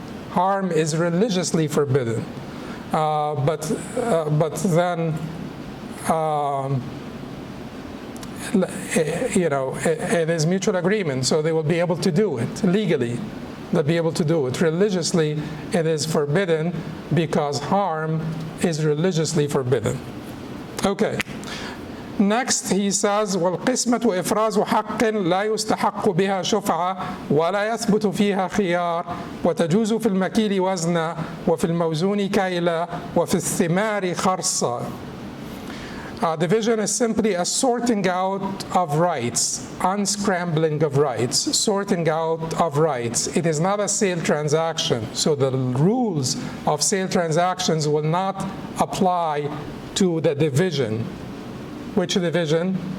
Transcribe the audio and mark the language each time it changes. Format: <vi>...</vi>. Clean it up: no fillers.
<en>Harm is religiously forbidden. But then, it is mutual agreement, so they will be able to do it legally. They'll be able to do it. Religiously, it is forbidden because harm is religiously forbidden. Okay. Next, he says,</en> <ar>وَالْقِسْمَةُ إِفْرَازُ حَقٍّ لَا يُسْتَحَقُّ بِهَا شُفْعَةٌ وَلَا يَثْبُتُ فِيهَا خِيَارٌ وَتَجُوزُ فِي الْمَكِيلِ وَزْنًا وَفِي الْمَوْزُونِ كَيْلًا وَفِي الثِّمَارِ خَرْصًا.</ar> <en>Division is simply a sorting out of rights, unscrambling of rights, sorting out of rights. It is not a sale transaction, so the rules of sale transactions will not apply to the division. Which division?</en>